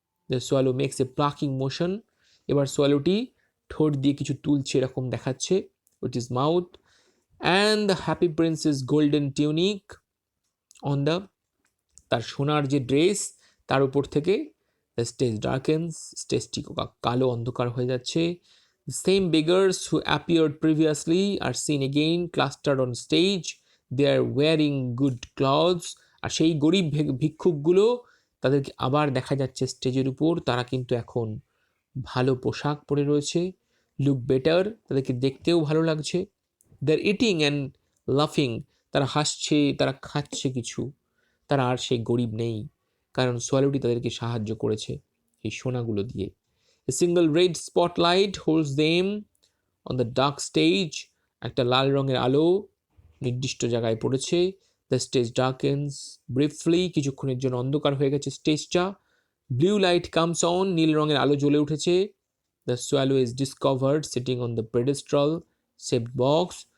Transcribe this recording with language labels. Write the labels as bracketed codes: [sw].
[en] The swallow makes a plucking motion. [bn] এবার সোয়ালোটি ঠোঁট দিয়ে কিছু তুলছে এরকম দেখাচ্ছে, [en] Which is mouth. And the happy princess golden tunic on the, [bn] তার সোনার যে ড্রেস তার উপর থেকে [en] the stage darkens, [bn] স্টেজটি কালো অন্ধকার হয়ে যাচ্ছে। [en] The same beggars who appeared previously are seen again clustered on stage. They are wearing good clothes. [bn] আর সেই গরিব ভিক্ষুকগুলো তাদেরকে আবার দেখা যাচ্ছে স্টেজের উপর, তারা কিন্তু এখন ভালো পোশাক পরে রয়েছে। [en] look better, [bn] তাদেরকে দেখতেও ভালো লাগছে। [en] they are eating and লাফিং, [bn] তারা হাসছে, তারা খাচ্ছে কিছু। তারা আর সেই গরিব নেই, কারণ সোয়ালোটি তাদেরকে সাহায্য করেছে এই সোনাগুলো দিয়ে। [en] A single red spotlight holds them on the dark stage. [bn] একটা লাল রঙের আলো নির্দিষ্ট জায়গায় পড়েছে। [en] the stage darkens briefly, [bn] কিছুক্ষণের জন্য অন্ধকার হয়ে গেছে স্টেজটা। [en] blue light comes on, [bn] নীল রঙের আলো জ্বলে উঠেছে। [en] The swallow is discovered sitting on the pedestal shaped box.